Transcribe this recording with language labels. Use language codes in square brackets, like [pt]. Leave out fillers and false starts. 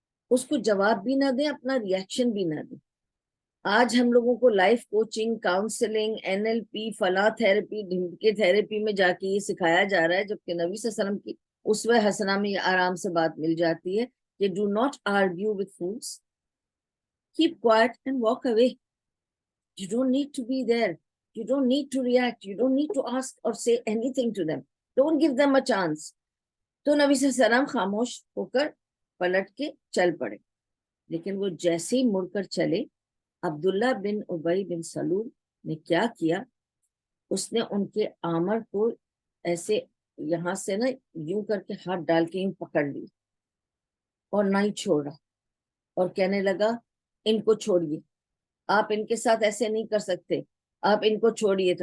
[hi] उसको जवाब भी ना दें, अपना रिएक्शन भी ना दें। आज हम लोगों को लाइफ कोचिंग, काउंसलिंग, एनएलपी, फला थेरेपी, ढिमके थेरेपी में जाके ये सिखाया जा रहा है, जबकि नबी सल्लल्लाहु अलैहि वसल्लम की उसवे हसना में आराम से बात मिल जाती है कि [en] Do not argue with fools, keep quiet and walk away. You don't need to be there, you don't need to react, you don't need to ask or say anything to them, don't give them a chance. [hi] तो नबी सल्लल्लाहु अलैहि वसल्लम खामोश होकर पलट के चल पड़े। लेकिन वो जैसे ही मुड़कर चले, अब्दुल्ला बिन उबई बिन सलूल ने क्या किया, उसने उनके आमर को ऐसे यहां से ना यूं करके हाथ डाल के यूं पकड़ ली और नहीं छोड़ा, और कहने लगा इनको छोड़िए, आप इनके साथ ऐसे नहीं कर सकते, आप इनको छोड़िए।